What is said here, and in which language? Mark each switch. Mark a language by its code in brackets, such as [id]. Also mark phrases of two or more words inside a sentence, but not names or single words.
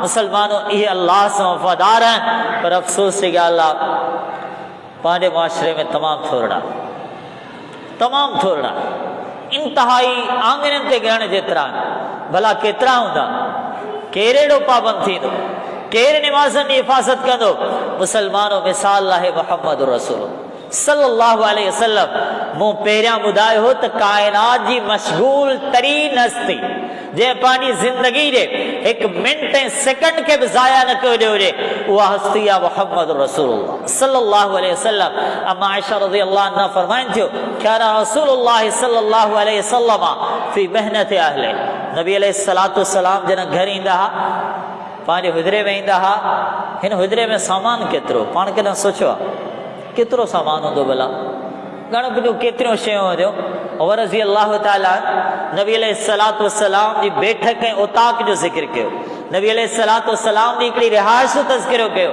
[sd] मुसलमानों इहे अल्लाह सां वफ़ादार आहिनि, पर अफ़सोस जी ॻाल्हि आहे पंहिंजे मुआशिरे में तमामु थोरा, तमामु थोरा, इंतिहाई आंगननि ते ॻणण जेतिरा आहिनि। भला केतिरा हूंदा? केरु अहिड़ो पाबंद थींदो? केरु निमाज़नि जी हिफ़ाज़त कंदो? मुसलमानों मिसाल आहे मुहम्मद रसूल [ar] صلى الله عليه وسلم. [sd] मूं पहिरियां ॿुधायो हो त काइनात जी मशगूल तरीन हस्ती जंहिं पंहिंजी ज़िंदगी जे हिकु मिंट ऐं सेकंड खे बि ज़ाया न कयो हुजे, उहा हस्ती आहे मुहम्मद [ar] رسول الله صلى الله عليه وسلم. [sd] अम्मा आयशा [ar] رضي الله عنها [sd] फरमाइनि थियो [ar] كان رسول الله صلى الله عليه وسلم في مهنة أهله. [sd] नबी [ar] عليه الصلاة والسلام [sd] जन घर ईंदा हा, पंहिंजे हुजरे में ईंदा हा। हिन हुजरे में सामान केतिरो, पाण कॾहिं सोचियो आहे केतिरो सामान हूंदो? भला घणो कुझु केतिरियूं शयूं हूंदियूं। उमर [ar] رضي الله تعالى [sd] नबी [ar] عليه الصلاة والسلام [sd] जी बैठक ऐं उताक जो ज़िक्र कयो, नबी [ar] عليه الصلاة والسلام [sd] जी हिकिड़ी रिहाइश जो तज़किरो कयो।